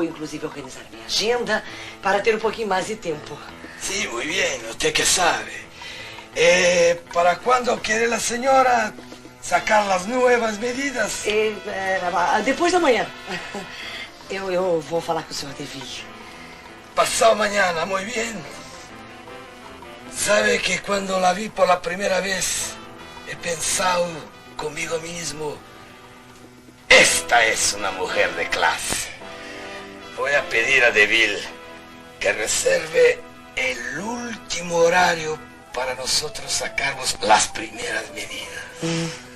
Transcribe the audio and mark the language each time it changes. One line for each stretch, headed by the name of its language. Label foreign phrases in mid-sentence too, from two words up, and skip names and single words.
Portuguese: inclusive organizar minha agenda para ter um pouquinho mais de tempo.
Spanish: Sí, muy bien, usted que sabe. ¿Para cuándo quiere la señora sacar las nuevas medidas?
Portuguese: Depois da manhã. Eu vou falar com o Sr. Deville.
Spanish: Pasado mañana, muy bien. Sabe que cuando la vi por la primera vez, he pensado conmigo mismo, esta es una mujer de clase. Voy a pedir a Deville que reserve el último horario para nosotros sacarnos las primeras medidas.